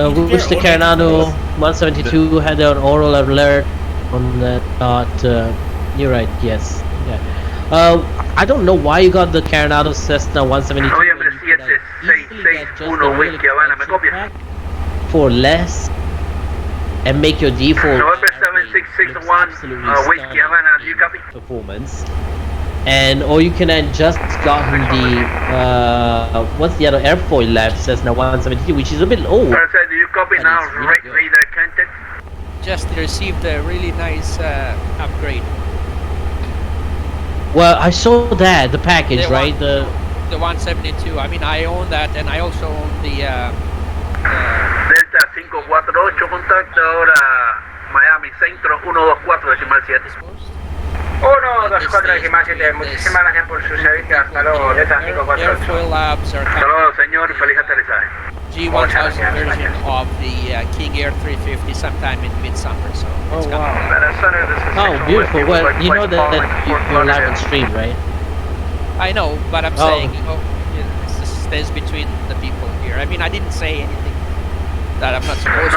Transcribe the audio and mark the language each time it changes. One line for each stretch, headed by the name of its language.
English: Wish the Coronado 172 had an oral alert on that. You're right. Yes. Yeah. I don't know why you got the Coronado Cessna 172.
Spanish: Noviembre 7, 661, Whiskey, Havana, ¿me copia?
English: For less and make your default. November 7661, Whiskey, Havana, do you copy? Performance. And or you can have just gotten the what's the other airfoil left Cessna 172, which is a bit old. Sir, do you copy now? Radar contact. Just received a really nice upgrade. Well, I saw that the package, right? The 172. I mean, I own that, and I also own the.
Spanish: Delta 548, contacto ahora Miami Centro 124.7. 124.7, muchísimas gracias por su servicio, hasta luego, Delta 548.
English: Airfoil labs are
Spanish: Hasta luego, señor, feliz aterrizaje.
English: G1000 version of the King Air 350 sometime in midsummer, so it's coming. Oh, beautiful. Well, you know that you're live on stream, right? I know, but I'm saying, this stays between the people here. I mean, I didn't say anything that I'm not supposed to.